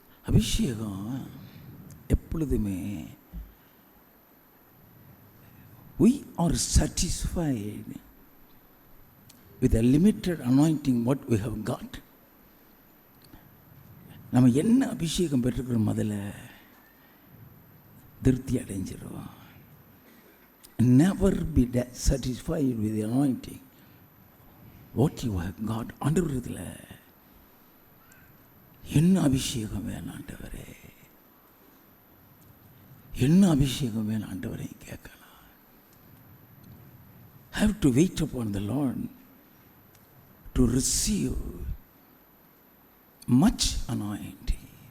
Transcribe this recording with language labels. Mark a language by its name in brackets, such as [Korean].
[Tamil] அபிஷேகம் எப்பொழுதுமே [English] we are satisfied with a limited anointing what we have got. [Tamil] நம்ம என்ன அபிஷேகம் பெற்றுக்கிறோம் முதல்ல திருப்தி அடைஞ்சிருவோம். [English] Never be satisfied with the anointing what you have got. [Tamil] ஆண்டவரத்தில் என்ன அபிஷேகம் வேணும் ஆண்டவரே, என்ன அபிஷேகம் வேணும் ஆண்டவரே கேட்கலாம். [English] Have to wait upon the Lord to receive much anointing.